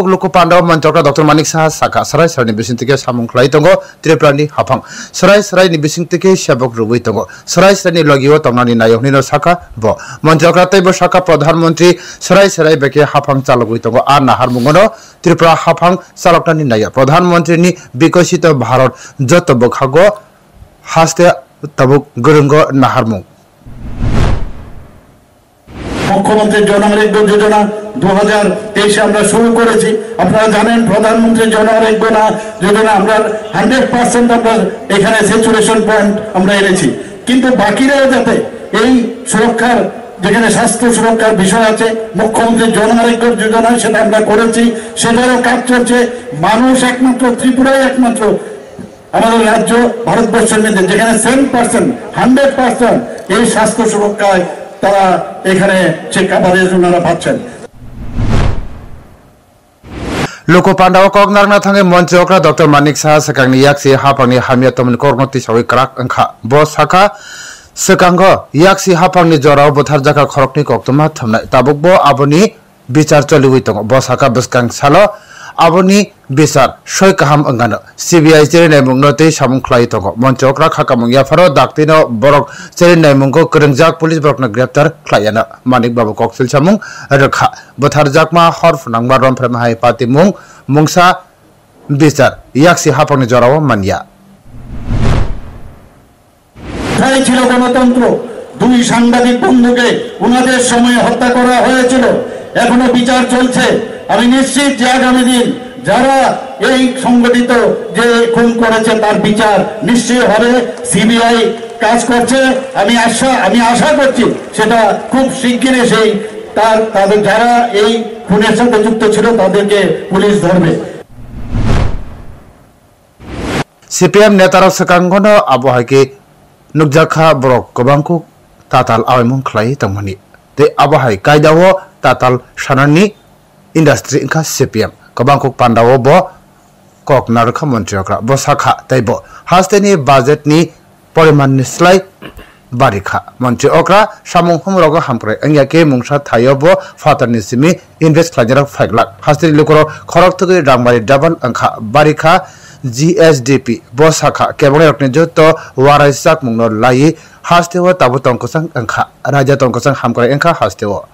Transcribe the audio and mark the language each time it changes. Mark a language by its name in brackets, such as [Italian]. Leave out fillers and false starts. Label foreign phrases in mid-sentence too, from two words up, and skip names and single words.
[Kok Borok] लुकु पान्डा मन्त्रक्रा डॉक्टर मानिक साहा साका सराय सरायनि बिसिंतिके सामुं खलाई दंग त्रिपुरानि हाफां सराय सरायनि बिसिंतिके सेबक रुबै दंग सराय सरायनि लगियो तंगनानि नायहनिनो साका बो मन्त्रक्रातैबो साका प्रधानमन्त्री सराय सराय बेके हाफां चालगुइ दंग आ नाहारमुंगनो त्रिपुरा हाफां चालकनानि नाय प्रधानमन्त्रीनि विकसित भारत जत बखागो हास्ते तबुक गरंग नाहारमुं [Bangla] मुख्यमंत्री जन योजना 2023 আমরা শুরু করেছি আপনারা জানেন প্রধানমন্ত্রী জন যোজনা আমরা 100% আমরা এখানে [English] saturation point [Bangla] আমরা এনেছি কিন্তু বাকিরা যাতে এই সুরক্ষার যেখানে স্বাস্থ্য সুরক্ষার বিষয় আছে মুখ্যমন্ত্রী জন আরোগ্য যোজনা সেটা আমরা করেছি সেটারও কাজ চলছে মানুষ একমাত্র ত্রিপুরায় একমাত্র আমাদের রাজ্য ভারতবর্ষের মধ্যে যেখানে 100% এই স্বাস্থ্য সুরক্ষায় তারা এখানে [English] check coverage [Bangla] ওনারা পাচ্ছেন [Kok Borok] लोको पांडाव कगनारना थांगे मन्त्रक्रा डॉक्टर मानिक साहा सकांगनि याक्सि हाफांनि हामिया तमन करनति सावि क्राक अंखा बो साखा सकांग याक्सि हाफांनि जराव बोथार जाका खरकनि कक्तमा थमनाय ताबुकबो आबनि बिचार चलिवि दङ बो साखा बसकां सालो आबनि बिचार सय काहाम अंगानो सीबीआई चेरिनाय मुंगनते सामुं खलाई दङ मन्त्रक्रा खाकामुं याफारो दाक्तिनो बरक चेरिनाय मुंगो करंजाक पुलिस बरकनो ग्रेप्तार खलायानो मानिक बाबु कक्सिल सामुं रखा बोथार जाकमा हरफ नांगबा रमफ्रेम हाय पाति मुं मुंसा बिचार याक्सि हाफांनि जराव मानिया [Bangla] তাই ছিল গণতন্ত্র দুই সাংবাদিক বন্ধুকে ওনাদের সময় হত্যা করা হয়েছিল এখনো বিচার চলছে আমি নিশ্চিত যে আগামী দিন যারা এই সংগঠিত যে খুন করেছে তার বিচার নিশ্চয়ই হবে সিবিআই কাজ করছে আমি আশা করছি সেটা খুব শিগগিরই সেই তাদের যারা এই খুনের সাথে যুক্ত ছিল তাদেরকে পুলিশ ধরবে [Kok Borok] सीपीएम नेताराव सकांगनो आबहायके नुकजाखा ब्रक गोबांखौ ताताल आवायमुं खलाई तंगमनि ते आबहाय कायदावो ताताल सानानि इंडस्ट्री इंखा सीपीएम गोबांखौ पांडावो बो ककनारखा मन्त्रियक्रा बो साखा तैबो हास्तेनि बाजेटनि परिमाननि स्लाय बारिखा मन्त्री अक्रा सामुं हमरग हामक्राय अंयाके मुंसा थायबो फातारनि सिमि इनभेस्ट खालायनाय फाइगलाक हास्तेनि लुकरो खरक थगै रांबारि डाबल अंखा बारिखा GSDP बसाखा केबल रखने जो तो वाराइसाक मुंगनो लाई हास्तेव ताबु तंकोसंग अंखा राजा तंकोसंग हामक्राय अंखा हास्तेव